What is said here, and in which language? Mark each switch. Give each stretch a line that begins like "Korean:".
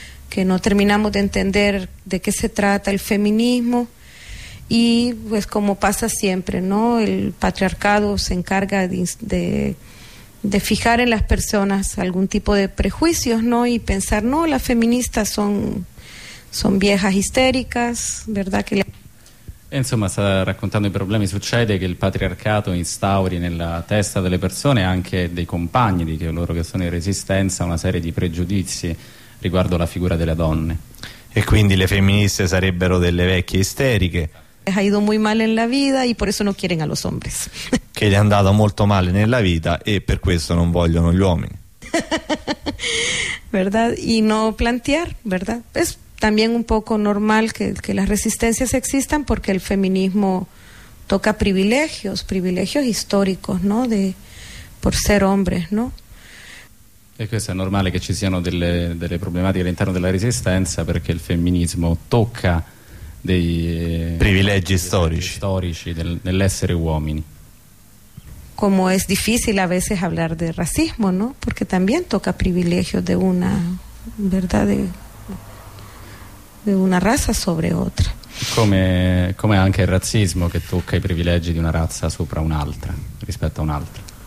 Spanish: Que no terminamos de entender de qué se trata el feminismo, y pues como pasa siempre, ¿no? El patriarcado se encarga de fijar en las personas algún tipo de prejuicios, ¿no? Y pensar, no, las feministas son viejas histéricas, ¿verdad? Que
Italian: insomma, sta raccontando i problemi. Succede che il patriarcato instauri nella testa delle persone, anche dei compagni di coloro che sono in resistenza, una serie di pregiudizi riguardo la figura delle donne, e quindi le femministe sarebbero delle vecchie isteriche.
Spanish: Ha ido muy mal en la vida y por eso no quieren a los hombres.
Italian: Che gli è andato molto male nella vita e per questo non vogliono gli uomini.
Spanish: ¿verdad? Y no plantear, ¿verdad? Es también un poco normal que las resistencias existan, porque el feminismo toca privilegios, privilegios históricos, ¿no? De por ser hombres, ¿no?
Italian: E questo è normale che ci siano delle problematiche all'interno della resistenza, perché il femminismo tocca dei privilegi storici, nell'essere uomini.
Spanish: Como es difícil a veces hablar de racismo, ¿no? Porque también toca privilegios de una, ¿verdad? De una raza sobre otra.
Italian: Come anche il razzismo, che tocca i privilegi di una razza sopra un'altra, rispetto a un'altra.